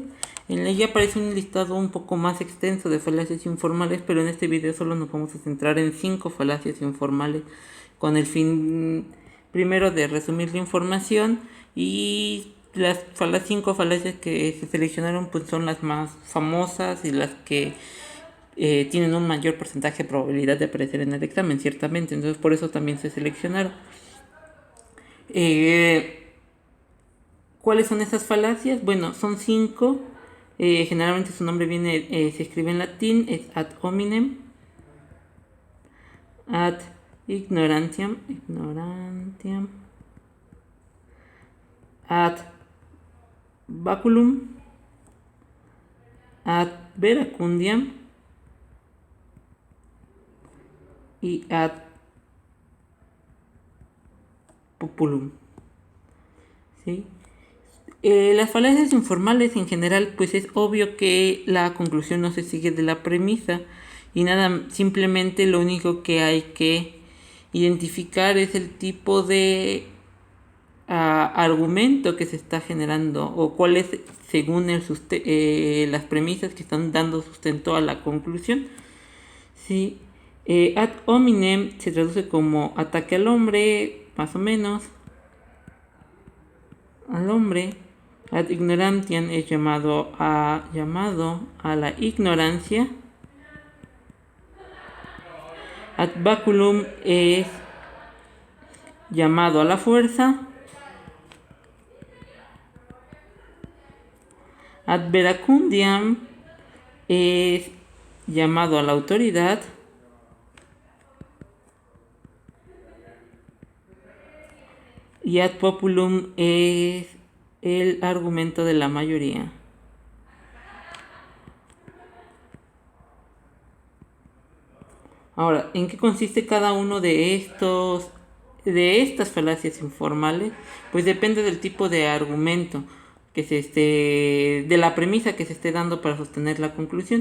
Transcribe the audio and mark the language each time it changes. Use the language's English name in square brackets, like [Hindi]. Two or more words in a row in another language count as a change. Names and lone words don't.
[Spanish] En la guía aparece un listado un poco más extenso de falacias informales, pero en este video solo nos vamos a centrar en 5 falacias informales, con el fin primero de resumir la información, y las 5 falacias que se seleccionaron pues son las más famosas y las que tienen un mayor porcentaje de probabilidad de aparecer en el examen, ciertamente. Entonces por eso también se seleccionaron. ¿Cuáles son esas falacias? Bueno, son 5. Generalmente su nombre se escribe en latín, es [Latin] ad hominem, ad ignorantiam, ad baculum, ad veracundiam [Spanish] y [Latin] ad populum. [Spanish] ¿Sí? Las falacias informales en general, pues es obvio que la conclusión no se sigue de la premisa y nada, simplemente lo único que hay que identificar es el tipo de argumento que se está generando o cuál es según las premisas que están dando sustento a la conclusión. ¿Sí? [Latin] Ad hominem [Spanish] se traduce como ataque al hombre, más o menos, al hombre. [Latin] Ad ignorantiam [Spanish] es llamado a la ignorancia. [Latin] Ad baculum [Spanish] es llamado a la fuerza. [Latin] Ad veracundiam [Spanish] es llamado a la autoridad. Y [Latin] ad populum [Spanish] es el argumento de la mayoría. Ahora, ¿en qué consiste cada uno de estas falacias informales? Pues depende del tipo de argumento de la premisa que se esté dando para sostener la conclusión.